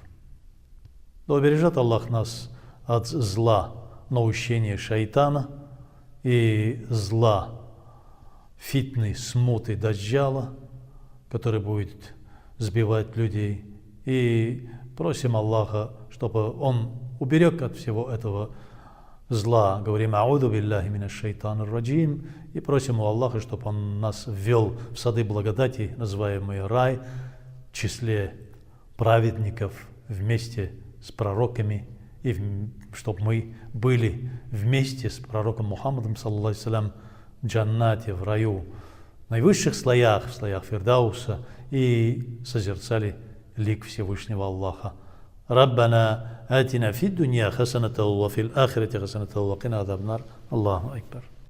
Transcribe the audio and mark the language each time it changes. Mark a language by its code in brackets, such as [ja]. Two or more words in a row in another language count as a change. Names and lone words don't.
[ru] Да убережет Аллах нас от зла наущения шайтана и зла фитны, смуты, даджджала, который будет сбивать людей. И просим Аллаха, чтобы Он уберег от всего этого зла. Говорим: [ar] «أعوذ بالله من الشيطان الرجيم». [ru] И просим у Аллаха, чтобы Он нас ввел в сады благодати, называемые рай, в числе праведников, вместе с пророками, и чтобы мы были вместе с пророком Мухаммадом, [ar] صلى الله عليه وسلم, [ru] в джаннате, в раю, в наивысших слоях, в слоях Фирдауса, и созерцали лик Всевышнего Аллаха. [ar] ربنا آتنا في الدنيا حسنة وفي الآخرة حسنة وقنا عذاب النار. Аллаху акбар.